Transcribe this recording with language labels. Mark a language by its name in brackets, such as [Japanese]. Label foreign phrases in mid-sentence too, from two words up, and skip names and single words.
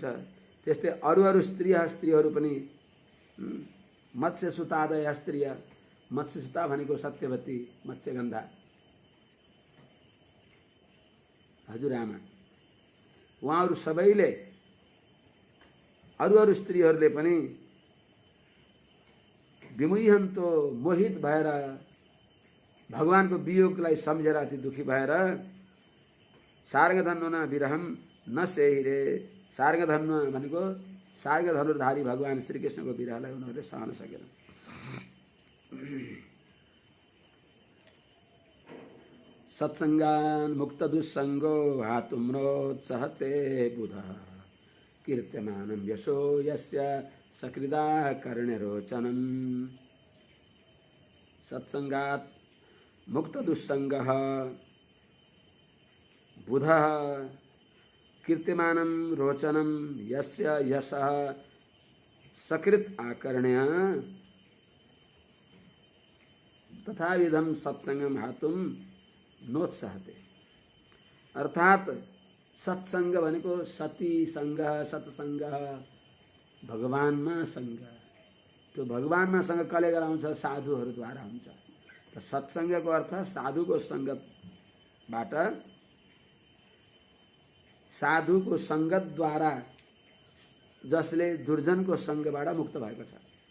[Nepali] त्यस्तै अरू स्त्रीहरू पनि [Sanskrit] मत्स्यसुतादय स्त्रिय, [Nepali] मत्स्यसुता भनेको सत्यवती मत्स्यगन्धा हजुरआमा, उहाँहरू सबैले अरू स्त्रीहरूले पनि विमुहन्तो मोहित भएर भगवानको वियोगलाई सम्झेर अति दुखी भएर [Sanskrit] सार्गधन्वना विरहम न सेहिरे। [Nepali] सार्गधन्व भनेको सार्गधनुर्धारी भगवान श्रीकृष्णको विरहलाई उनीहरूले सहन सकेन। [Sanskrit] सत्सङ्गान् मुक्त दुस्सङ्गो हातुम्रोत्सहते बुधः कीर्त्यमानं यशो यस्य सकृदा कर्ण्यरोचनम्। सत्सङ्गात् मुक्त दुस्सङ्गः बुधः कीर्त्यमानं रोचनं यस्य यशः सकृत आकर्ण्य तथाविधं सत्संगम हातुम नोत्साहते। [Nepali] अर्थात सत्संग भनेको सती संग, सत्संग भगवानमा संग। त्यो भगवानमा संग कसले गराउँछ? साधुहरूद्वारा हुन्छ। त सत्संगको अर्थ साधुको संगतबाट, साधुको संगतद्वारा जसले दुर्जनको संगबाट मुक्त भएको छ।